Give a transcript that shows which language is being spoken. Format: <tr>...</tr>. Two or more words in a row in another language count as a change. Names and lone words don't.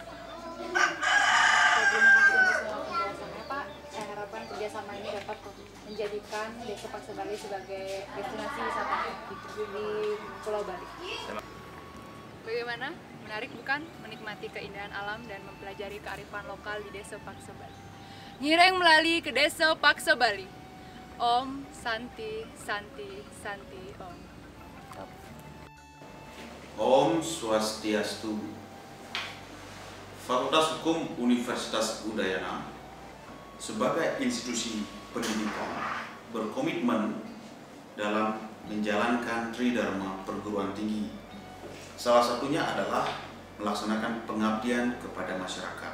<id>Terima kasih untuk semua penjelasannya, Pak. Saya harapkan kerjasama ini dapat menjadikan Desa Paksa Bali sebagai destinasi wisata di Pulau Bali. Bagaimana? Menarik bukan? Menikmati keindahan alam dan mempelajari kearifan lokal di Desa Paksa Bali. Nyireng melalui ke Desa Paksa Bali.</id> <sa>Om Santi Santi Santi Om. Om Swastiastu.</sa> <id>Fakultas Hukum Universitas Udayana sebagai institusi pendidikan berkomitmen dalam menjalankan Tridharma perguruan tinggi. Salah satunya adalah melaksanakan pengabdian kepada masyarakat.</id>